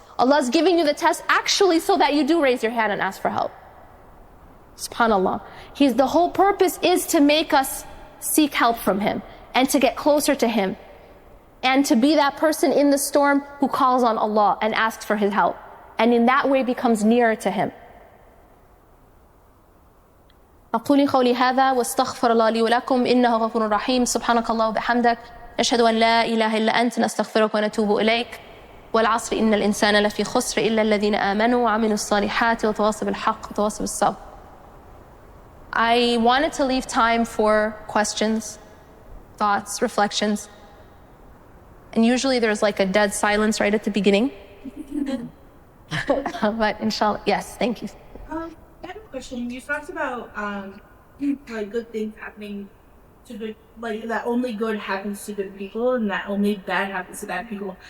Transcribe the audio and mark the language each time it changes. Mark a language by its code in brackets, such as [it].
[en] Allah is giving you the test actually so that you do raise your hand and ask for help. SubhanAllah. The whole purpose is to make us seek help from Him and to get closer to Him and to be that person in the storm who calls on Allah and asks for His help, and in that way becomes nearer to Him. [ar] أقول قولي هذا واستغفر الله لي ولكم إنه غفور رحيم. سبحانك الله وبحمدك نشهد أن لا إله إلا أنت نستغفرك ونتوب إليك. والعصر إن الإنسان لفي خسر إلا الذين آمنوا وعملوا الصالحات وتواصوا بالحق وتواصوا بالصبر. [en] I wanted to leave time for questions, thoughts, reflections. And usually there's like a dead silence right at the beginning. But inshallah, yes, thank you. I have a question. You talked about like good things happening to good, like that only good happens to good people and that only bad happens to bad people.